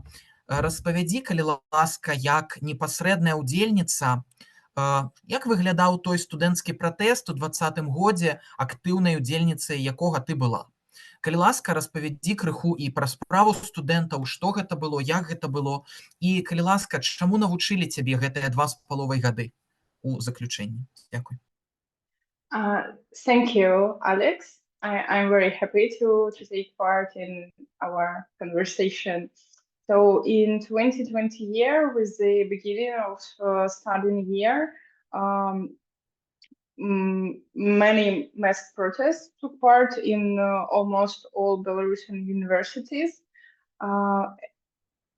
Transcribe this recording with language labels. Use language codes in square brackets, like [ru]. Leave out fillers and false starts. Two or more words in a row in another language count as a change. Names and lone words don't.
[be] Распавядзі, калі ласка, як непасрэдная ўдзельніца, як выглядаў той студэнцкі пратэст у 2020 годзе, актыўнай удзельніцай якога ты была? Калі ласка, распавядзі крыху і пра справу студэнтаў, што гэта было, як гэта было, і, калі ласка, чаму навучылі цябе гэтыя 2,5 гады у заключэнні? Дякую. [en] Thank you, Alex. I'm very happy to take part in our conversation. So in 2020 year, with the beginning of studying year, many mass protests took part in almost all Belarusian universities.